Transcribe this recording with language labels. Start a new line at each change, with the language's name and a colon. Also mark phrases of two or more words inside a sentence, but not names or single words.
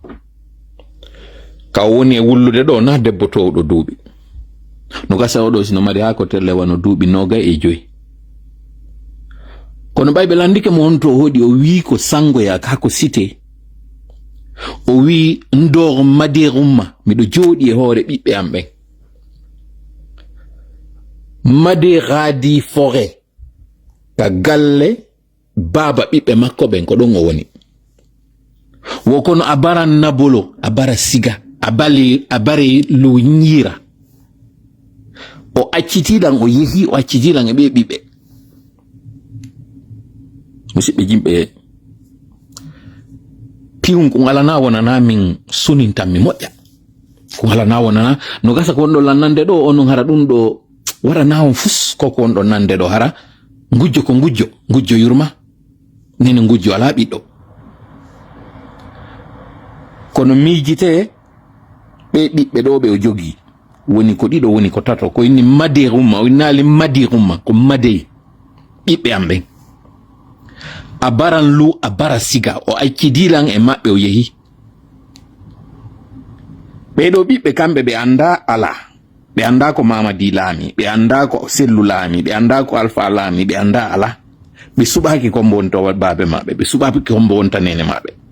Fula: ka woni e wullude ɗo na debbo towɗo duuɓi no gasa oɗo sino mari ha ko telle wano duuɓi 25 kono ɓayɓe landike mo on to hoɗi o wi ko sangoya ka ko cité o wi ndor maderumma miɗo jooɗi e hoore ɓiɓɓe am ɓen maderaadi forêt ka galle baaba ɓiɓɓe makko ɓen ko ɗon o woni wo kono a bara nabolo a bara siga a bare lo ñiira o accitiɗan o yehi o accitiɗan e ɓe ɓiɓɓe musidɓe jimɓe piwum ko ngalana wonana min sunintan mi moƴƴa ko ngalana wonana no gasa ko on ɗo lannande ɗo onon hara ɗum ɗo waɗana on fus koko on ɗo nande ɗo hara ngujjo ko ngujjo yurma nene ngujjo ala ɓiɗɗo kono miijite ɓe ɓiɓɓe ɗo ɓe o jogi woni ko ɗiɗo woni ko tato ko inni madirumma o innali madirumma ko madey ɓiɓɓe am ɓen a baran lu a bara siga o accidilan e maɓɓe o yehi ɓeɗo ɓiɓɓe kamɓe ɓe anda ala ɓe anda ko Mamadi laami ɓe anda ko Sellu laami ɓe anda ko Alpha laami ɓe anda ala ɓe suɓaki kombo wonta babe maɓɓe ɓe suɓaki kombo wonta nene maɓɓe